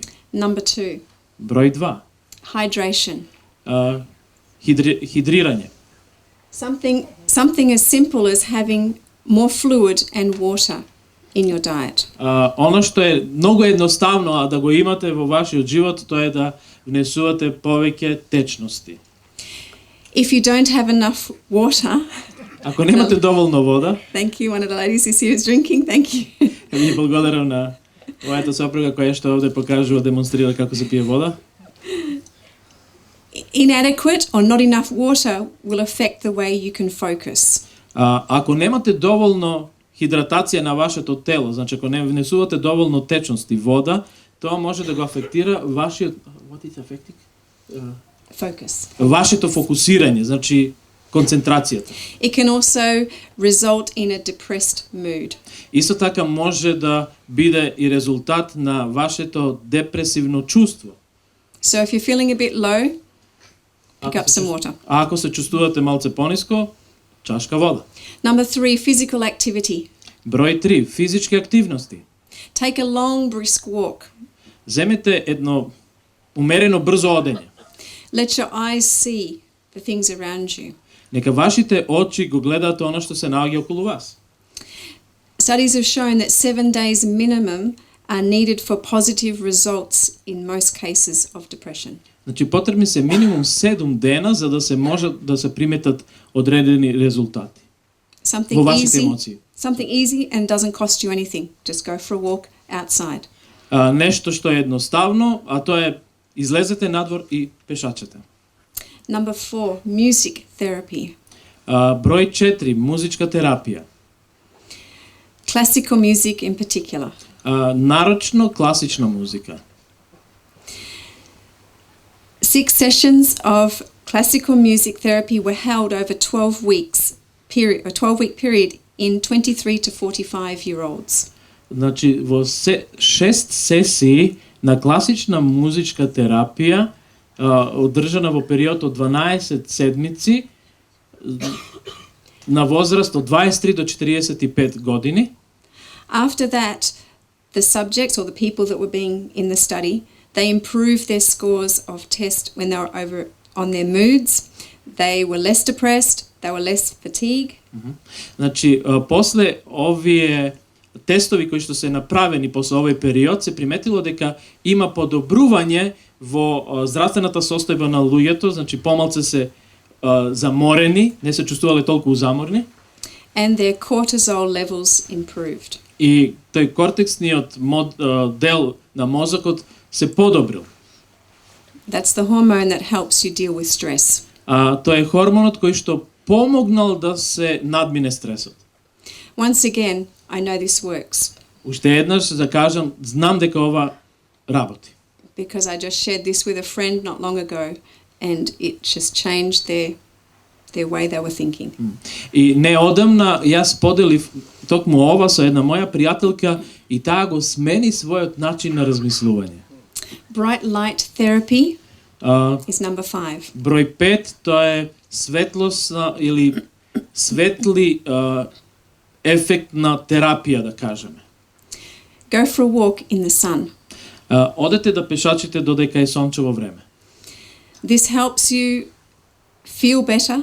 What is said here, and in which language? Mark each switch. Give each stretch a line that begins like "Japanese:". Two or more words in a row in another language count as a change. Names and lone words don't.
English: Number 2.
Macedonian: Број 2.
English: Hydration.
Macedonian: Хидрирање.
English: Something as simple as having more fluid and water in your diet.
Macedonian: Она што е многу едноставно, а да го имате во вашиот живот, тоа е да внесувате повеќе течности.
English: If you don't have enough water,
Macedonian: ако немате доволно вода,
English: thank you, one of the ladies is here is drinking, thank you.
Macedonian: Ми благодарам на мојата сопруга која што овде покажува, демонстрира како се пие вода.
English: Inadequate or not enough water will affect the way you can focus.
Macedonian: Ако немате доволно хидратација на вашето тело, значи ако не внесувате доволно течности, вода, тоа може да го афектира вашиот
English: Focus.
Macedonian: Вашето фокусирање, значи концентрацијата.
English: It can also result in a depressed mood.
Macedonian: Исто така може да биде и резултат на вашето депресивно чувство.
English: So if you're feeling a bit low, pick up some water.
Macedonian: Ако се чувствувате малце пониско, чашка вода.
English: Number 3, physical activity.
Macedonian: Број 3, физички активности.
English: Take a long brisk walk.
Macedonian: Земете едно умерено брзо одење.
English: Let your eyes see the things around you.
Macedonian: Нека вашите очи го гледаат она што се наоѓа околу вас.
English: Studies have shown that 7 days minimum are needed for positive results in most cases of depression.
Macedonian: Значи потребни се минимум 7 дена за да се може да се приметат одредени резултати. Во вашите емоции.
English: Something easy and doesn't cost you anything. Just go for a walk outside.
Macedonian: Нешто што е едноставно, а тоа е излезете надвор и пешачете.
English: Number 4, music therapy.
Macedonian: Број 4, музичка терапија.
English: Classical music in particular.
Macedonian: Нарочно класична музика.
English: 6 sessions of classical music therapy were held over 12-week period in 23 to 45-year-olds.
Macedonian: Значи во 6 сесии на класична музичка терапија одржана во период од 12 седмици на возраст од 23 до 45 години.
English: After that, the subjects or the people that were being in the study, they improved their scores of test when they were over on their moods. They were less depressed, they were less fatigued.
Macedonian: Значи, после овие тестови кои што се направени после овој период, се приметило дека има подобрување во здравствената состојба на луѓето, значи помалце се заморени, не се чувствувале толку заморни.
English: and their cortisol levels improved.
Macedonian: И тој кортексниот дел на мозокот се подобрил.
English: That's the hormone that helps you deal with stress.
Macedonian: Тоа е хормонот кој што помогнал да се надмине стресот.
English: Once again, I know this works
Macedonian: Уште еднаш да кажам, знам дека ова работи.
English: because I just shared this with a friend not long ago and it just changed their way they were thinking.
Macedonian: И неодамна јас поделив токму ова со една моја пријателка и таа го смени својот начин на размислување.
English: Bright light therapy is number 5.
Macedonian: Број 5, тоа е светлосна или светли ефектна терапија, да кажеме.
English: Go for a walk in the sun.
Macedonian: Одете да пешачите додека е сончево време.
English: This helps you feel better.